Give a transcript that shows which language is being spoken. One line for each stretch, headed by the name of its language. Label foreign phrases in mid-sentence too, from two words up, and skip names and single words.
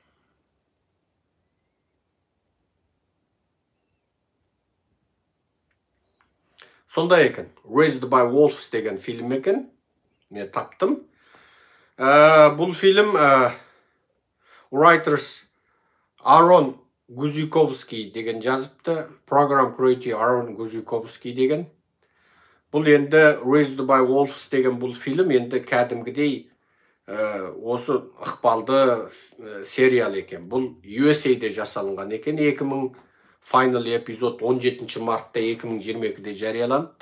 Kazakh: Сонда екен, Raised by Wolves деген фильм екен, мен таптым. Бұл фильм writers Арон Гузиковский деген жазыпты,
English: program creator
Kazakh: Арон Гузиковский деген. Бұл енді Raised by Wolves деген бұл фильм енді кәдімгідей осы ықпалды сериал екен. Бұл USA-де жасалынған екен, 2000 Final эпизод 17 мартта 2022-де жарияланды.